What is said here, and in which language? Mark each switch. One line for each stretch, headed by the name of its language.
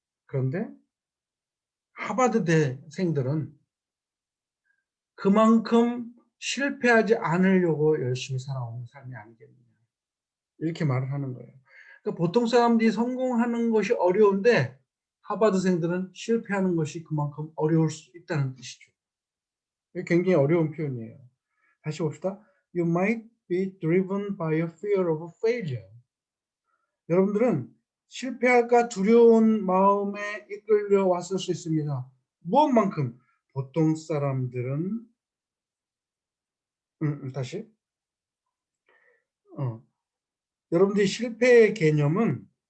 Korean: 그런데 하버드 대생들은 그만큼 실패하지 않으려고 열심히 살아온 삶이 아니겠느냐. 이렇게 말을 하는 거예요. 그러니까 보통 사람들이 성공하는 것이 어려운데 하버드생들은 실패하는 것이 그만큼 어려울 수 있다는 뜻이죠. 이게 굉장히 어려운 표현이에요. 다시 봅시다.
English: You might be driven by a fear of failure.
Korean: 여러분들은 실패할까 두려운 마음에 이끌려 왔을 수 있습니다. 무엇만큼? 보통 사람들은 다시 여러분들이 실패의 개념은